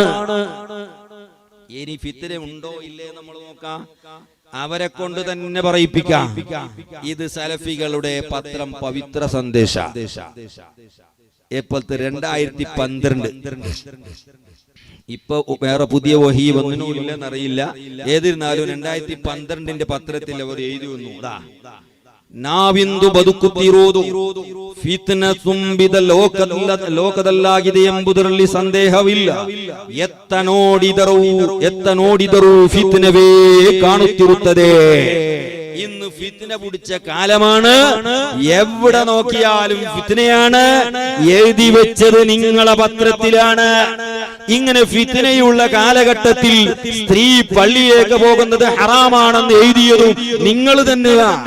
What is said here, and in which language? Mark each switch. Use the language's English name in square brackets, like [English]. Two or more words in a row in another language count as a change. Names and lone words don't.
[Malayalam] ഇനി ഫിത്ന ഉണ്ടോ ഇല്ലേ നമ്മൾ നോക്കാം, അവരെ കൊണ്ട് തന്നെ പറയിപ്പിക്കാം. ഇത് സലഫികളുടെ പത്രം പവിത്ര സന്ദേശ, എപ്പോഴത്തെ 2012. ഇപ്പൊ വേറെ പുതിയ വഹി വന്നോ ഇല്ലെന്നറിയില്ല. ഏതിരുന്നാലും 2012 പത്രത്തിൽ അവർ എഴുതി വന്നു, [Kannada] ನಾವಿಂದು ಬದುಕುತ್ತಿರುವುದು ಫಿತ್ನ ತುಂಬಿದ ಲೋಕದಲ್ಲಾಗಿದೆ ಎಂಬುದರಲ್ಲಿ ಸಂದೇಹವಿಲ್ಲ. ಎತ್ತ ನೋಡಿದರೂ ಫಿತ್ನವೇ ಕಾಣುತ್ತಿರುತ್ತದೆ. [Malayalam] ഇന്ന് ഫിത്ന പിടിച്ച കാലമാണ്, എവിടെ നോക്കിയാലും ഫിത്നയാണ്. എഴുതി വെച്ചത് നിങ്ങളെ പത്രത്തിലാണ്. ഇങ്ങനെ ഫിത്നയുള്ള കാലഘട്ടത്തിൽ സ്ത്രീ പള്ളിയിലേക്ക് പോകുന്നത് ഹറാമാണെന്ന് എഴുതിയതും നിങ്ങൾ തന്നെയാണ്.